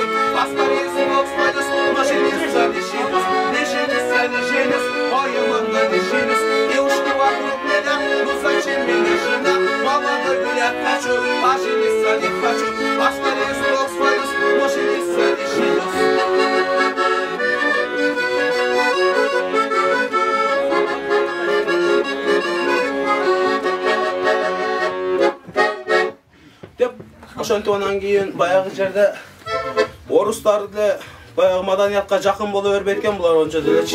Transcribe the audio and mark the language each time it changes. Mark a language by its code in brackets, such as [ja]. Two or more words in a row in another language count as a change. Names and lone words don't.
[ru] Поскорее смог свалюсь, но жениться не женюсь. Не женюсь, я не женюсь, ой, мама, не женюсь. Девушки вокруг меня, ну зачем меня жена? Молодой гулять хочу, а жениться не хочу. Поскорее смог свалюсь, но жениться не женюсь. [ky] Ошентип анан кийин баягы жерде орустар деле баягы маданиятка жакын боло бербейт экен булар ончо делечи.